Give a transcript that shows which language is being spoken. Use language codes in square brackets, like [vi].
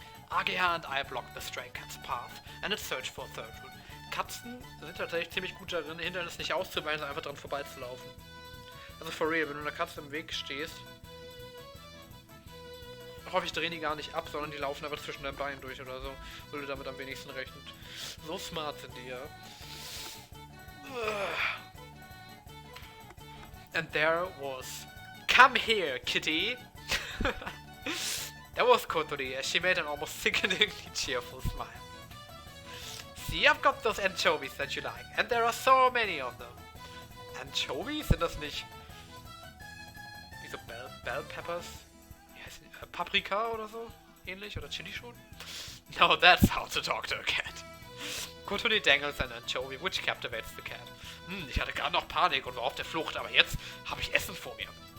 [en] AGH and I blocked the stray cat's path and it searched for a third route. [de] Katzen sind tatsächlich ziemlich gut darin, Hindernisse nicht auszuweichen, sondern einfach dran vorbeizulaufen. Also [en] for real, [de] wenn du einer Katze im Weg stehst, hoffe ich, drehen die gar nicht ab, sondern die laufen einfach zwischen deinen Beinen durch oder so, weil du damit am wenigsten rechnest. So smart sind die, ja. [en] And there was... Come here, kitty! That was Kotori, as she made an almost sickeningly cheerful smile. See, I've got those anchovies that you like, and there are so many of them. [de] Anchovies? Sind das nicht... wie so Bell Peppers? Wie heißt die? Paprika oder so? Ähnlich? Oder Chili schon? [en] No, that's how to talk to a cat. Kotori dangles an anchovy, which captivates the cat. [de] Ich hatte gerade noch Panik und war auf der Flucht, aber jetzt habe ich Essen vor mir.